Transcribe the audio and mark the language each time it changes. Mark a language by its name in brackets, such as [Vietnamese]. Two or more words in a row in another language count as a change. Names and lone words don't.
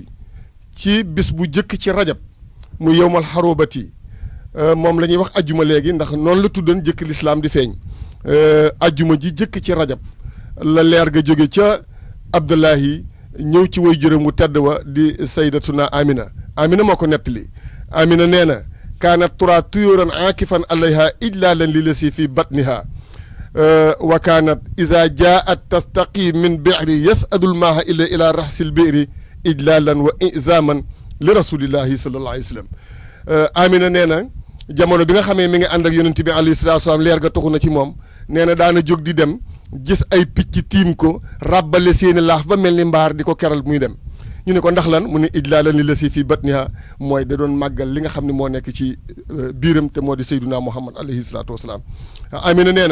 [Wolof] ci bis bu jëkk ci rajab mu yowmal xarobati moom la ñuy wax ajjuma léegi ndax noonu la tuddan jëkk lislaam di feeñ ajjuma ji jëkk ci rajab la leer ga jóge ca Abdallahi ñëw ci way juróom wu tedd wa di sayyidatuna Amina moo ko nettali Amina nee na [Arabic] كانت ترى طيورا عاكفا عليها إجلالا ل الذي في بطنها و كانت إذا جاءت تستقي من بئر يصعد ماؤها إلى رأس البئر إجلالا و إعظاما ل رسول الله صلى الله عليه و سلم [Wolof] Amina nee na jamono bi nga xamee mi ngi ànd ak yonent bi [Arabic] عليه الصلاة السلام [Wolof] leer ga taxu na ci moom nee na daana jóg di dem gis ay picc tiim ko ràbbale seeni laaf ba mel ni mbaar di ko keral muy dem ñu ne ko ndax lan mu ne [Arabic] إجلالا ل الذي في بطنها [Wolof] mooy da doon màggal li nga xam ne moo nekk ci biiram te moo di sayduna muhammad [Arabic] عليه الصلاة والسلام [Wolof] Amina nee